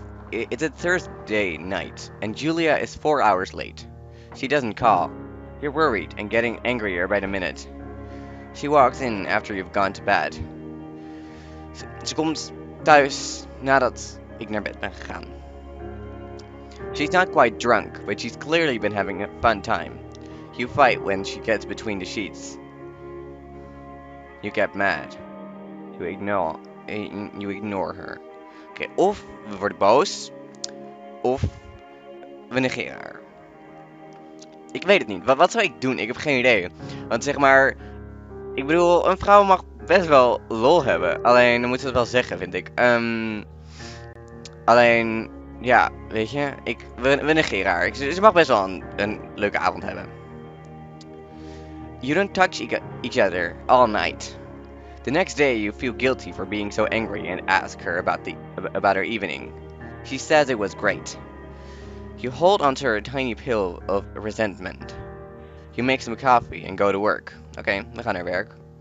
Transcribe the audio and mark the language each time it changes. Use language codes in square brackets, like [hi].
[en] It's a Thursday night, and Julia is 4 hours late. She doesn't call. You're worried and getting angrier by the minute. She walks in after you've gone to bed. [nl] Ze komt thuis nadat ik naar bed ben gegaan. [en] She's not quite drunk, but she's clearly been having a fun time. You fight when she gets between the sheets. You get mad. You ignore her. [nl] Oké, of we worden boos, of we negeren haar. Ik weet het niet. Wat zou ik doen? Ik heb geen idee. Want zeg maar, ik bedoel, een vrouw mag best wel lol hebben. Alleen, dan moet ze het wel zeggen, vind ik. Alleen, ja, weet je, we negeren haar. Ze mag best wel een leuke avond hebben. [en] You don't touch each other all night. The next day you feel guilty for being so angry and ask her about her evening. She says it was great. You hold onto her tiny pill of resentment. You make some coffee and go to work. [nl] Oké, we gaan naar werk.